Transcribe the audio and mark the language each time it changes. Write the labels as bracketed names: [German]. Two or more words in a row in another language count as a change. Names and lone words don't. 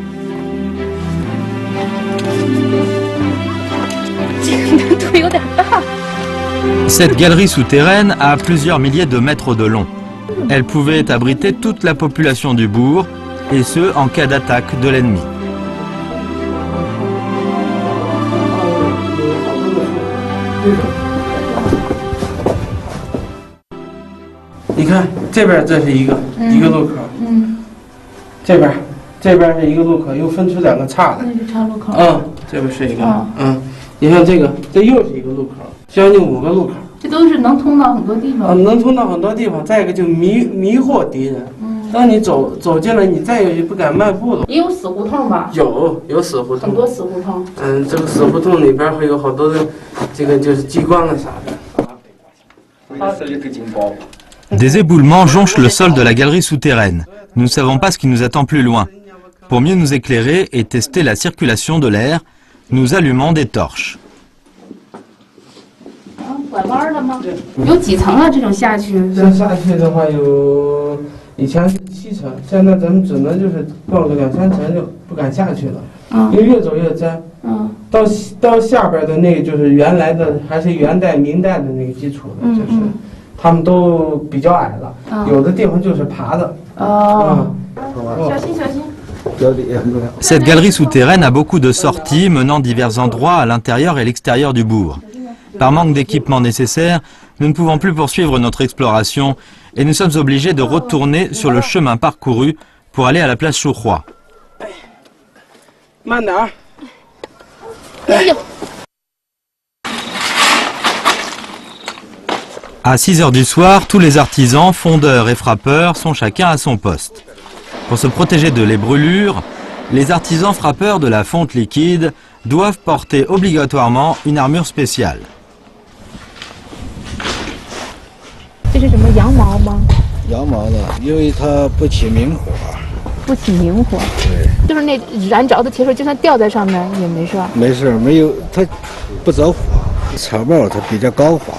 [French] Cette galerie souterraine a plusieurs milliers de mètres de long. Elle pouvait abriter toute la population du bourg, et ce en cas d'attaque de l'ennemi. [Chinese] 你看这边这是一个路口，这边是一个路口，又分出2个岔来。那是岔路口。这边是一个，你看这个，这又是一个路口，将近5个路口。这都是能通到很多地方。能通到很多地方。再一个就迷惑敌人。当你走进来，你再也不敢迈步了。也有死胡同吧？有死胡同，很多死胡同。这个死胡同里边会有好多的，这个就是机关啊啥的。 [French] Des éboulements jonchent le sol de la galerie souterraine. Nous ne savons pas ce qui nous attend plus loin. Pour mieux nous éclairer et tester la circulation de l'air, nous allumons des torches. [Chinese] 拐弯了吗？有几层啊？这种下去？这下去的话有，以前是7层，现在咱们只能就是逛个2、3层就不敢下去了。因为越走越窄。到下边的那个就是原来的，还是元代、明代的那个基础的，就是他们都比较矮了，有的地方就是爬的。小心小心。 [French] Cette galerie souterraine a beaucoup de sorties menant divers endroits à l'intérieur et l'extérieur du bourg. Par manque d'équipement nécessaire, nous ne pouvons plus poursuivre notre exploration et nous sommes obligés de retourner sur le chemin parcouru pour aller à la place Chouroy. À 6 heures du soir, tous les artisans, fondeurs et frappeurs sont chacun à son poste. Pour se protéger de les brûlures, les artisans frappeurs de la fonte liquide doivent porter obligatoirement une armure spéciale. [Chinese] 这是什么羊毛吗？羊毛的，因为它不起明火。不起明火。对。就是那燃着的铁水，就算掉在上面也没事。没事，没有它不着火。草帽它比较光滑。